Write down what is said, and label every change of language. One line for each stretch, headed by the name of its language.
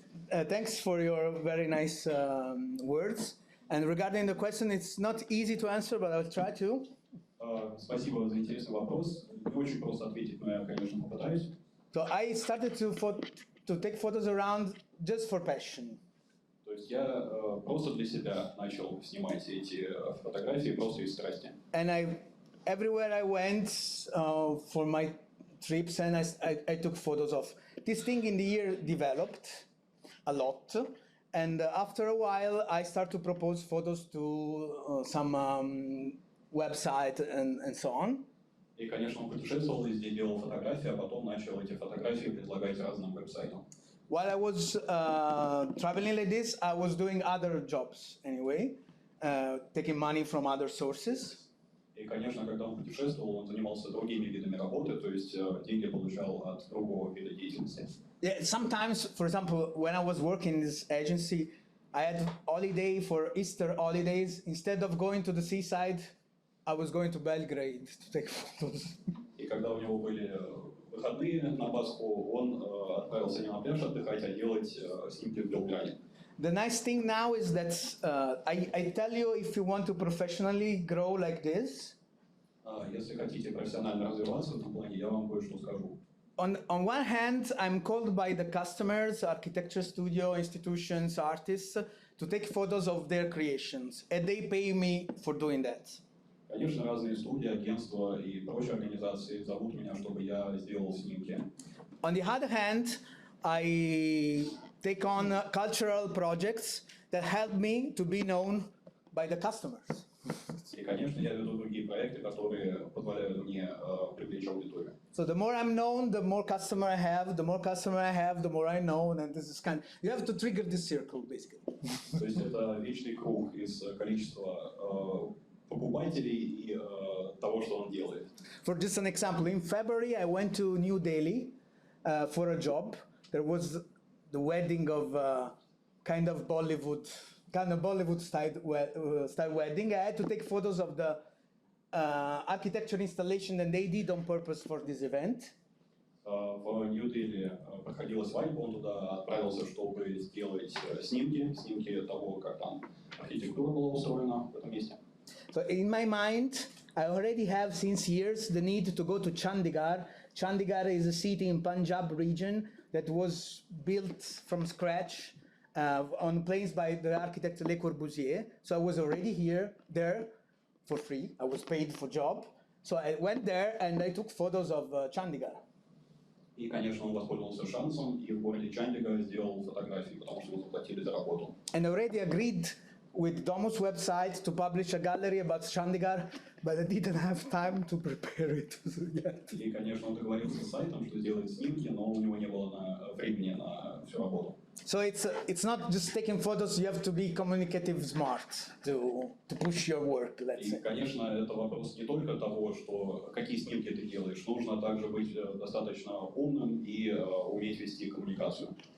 English: Thanks for your very nice words. And regarding the question, it's not easy to answer, but I'll try to.
Russian: Спасибо за интересный вопрос. Не очень просто ответить, но я, конечно, попытаюсь.
English: So I started to take photos around just for passion.
Russian: То есть я просто для себя начал снимать эти фотографии просто из страсти.
English: And everywhere I went for my trips, and I took photos of. This thing in the year developed a lot, and after a while I started to propose photos to some website and so on.
Russian: И, конечно, он путешествовал везде, делал фотографии, а потом начал эти фотографии предлагать разным веб-сайтам.
English: While I was traveling like this, I was doing other jobs anyway, taking money from other sources.
Russian: И, конечно, когда он путешествовал, он занимался другими видами работы, то есть деньги получал от другого вида деятельности.
English: Yeah, sometimes, for example, when I was working in this agency, I had holiday for Easter holidays. Instead of going to the seaside, I was going to Belgrade to take photos.
Russian: И когда у него были выходные на Пасху, он отправился не на пляж отдыхать, а делать снимки в Белграде.
English: The nice thing now is that I tell you, if you want to professionally grow like this,
Russian: Если хотите профессионально развиваться в этом плане, я вам кое-что скажу.
English: on one hand, I'm called by the customers, architecture studio, institutions, artists, to take photos of their creations, and they pay me for doing that.
Russian: Конечно, разные студии, агентства и прочие организации зовут меня, чтобы я сделал снимки.
English: On the other hand, I take on cultural projects that help me to be known by the customers.
Russian: И, конечно, я веду другие проекты, которые позволяют мне привлечь аудиторию.
English: So the more I'm known, the more customer I have, the more customer I have, the more I know, and this is kind. You have to trigger this circle, basically.
Russian: То есть это вечный круг из количества покупателей и того, что он делает.
English: For just an example, in February I went to New Delhi for a job. There was the wedding of kind of Bollywood style wedding. I had to take photos of the architecture installation that they did on purpose for this event.
Russian: В Нью-Дели проходила свадьба, он туда отправился, чтобы сделать снимки того, как там архитектура была устроена в этом месте.
English: So in my mind, I already have since years the need to go to Chandigarh. Chandigarh is a city in Punjab region that was built from scratch on plans by the architect Le Corbusier. So I was already there for free. I was paid for job. So I went there and I took photos of Chandigarh.
Russian: И, конечно, он воспользовался шансом и в городе Чандигарh сделал фотографии, потому что ему заплатили за работу.
English: And I already agreed with Domus website to publish a gallery about Chandigarh, but I didn't have time to prepare it yet.
Russian: И, конечно, он договорился с сайтом, что сделает снимки, но у него не было времени на всю работу.
English: So it's not just taking photos, you have to be communicative smart to push your work, let's
Russian: И,
English: say.
Russian: конечно, это вопрос не только того, что какие снимки ты делаешь, нужно также быть достаточно умным и уметь вести коммуникацию.